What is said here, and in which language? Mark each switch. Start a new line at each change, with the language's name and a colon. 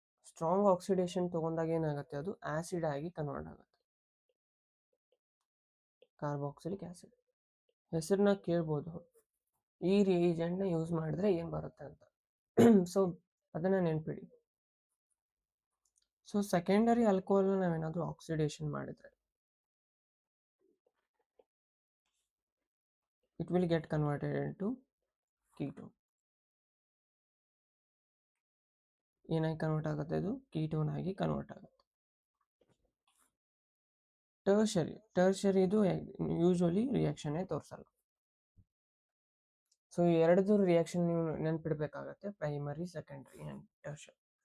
Kannada: Strong oxidation ತೊಗೊಂಡಾಗ ಏನಾಗುತ್ತೆ, ಅದು ಆ್ಯಸಿಡ್ ಆಗಿ ಕನ್ವರ್ಟ್ ಆಗುತ್ತೆ, ಕಾರ್ಬಾಕ್ಸಿಲಿಕ್ ಆ್ಯಸಿಡ್. ಹೆಸರನ್ನ ಕೇಳ್ಬೋದು, ಈ ರಿಯೇಜೆಂಟ್ನ ಯೂಸ್ ಮಾಡಿದ್ರೆ ಏನು ಬರುತ್ತೆ ಅಂತ. ಸೊ ಅದನ್ನು ನೆನ್ಪಿಡಿ. ಸೊ ಸೆಕೆಂಡರಿ ಆಲ್ಕೋಹಾಲ್ನ ನಾವೇನಾದರೂ ಆಕ್ಸಿಡೇಷನ್ ಮಾಡಿದರೆ
English: it will get converted into ketone.
Kannada: ಏನಾಗಿ ಕನ್ವರ್ಟ್ ಆಗುತ್ತೆ, ಇದು ಕೀಟೋನ್ ಆಗಿ ಕನ್ವರ್ಟ್ ಆಗುತ್ತೆ. ಟರ್ಷರಿ ಇದು ಯೂಶ್ವಲಿ ರಿಯಾಕ್ಷನ್ನೇ ತೋರಿಸಲ್ಲ. ಸೊ ಈ ಎರಡದು ರಿಯಾಕ್ಷನ್ ನೀವು ನೆನ್ಪಿಡ್ಬೇಕಾಗತ್ತೆ, ಪ್ರೈಮರಿ, ಸೆಕೆಂಡ್ರಿ ಆ್ಯಂಡ್ ಟರ್ಷರಿ.